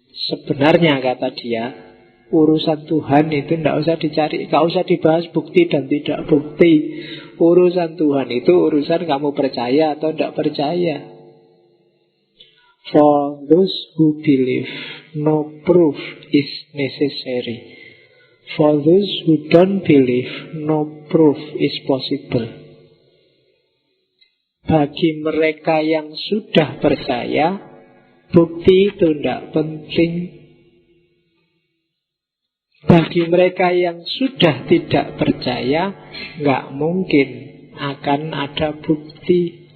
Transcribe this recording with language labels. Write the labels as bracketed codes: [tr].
[id] Sebenarnya kata dia, urusan Tuhan itu tidak usah dicari, tidak usah dibahas bukti dan tidak bukti. Urusan Tuhan itu urusan kamu percaya atau tidak percaya. [en] For those who believe, no proof is necessary. For those who don't believe, no proof is possible. [id] Bagi mereka yang sudah percaya, bukti itu tidak penting. Bagi mereka yang sudah tidak percaya, nggak mungkin akan ada bukti.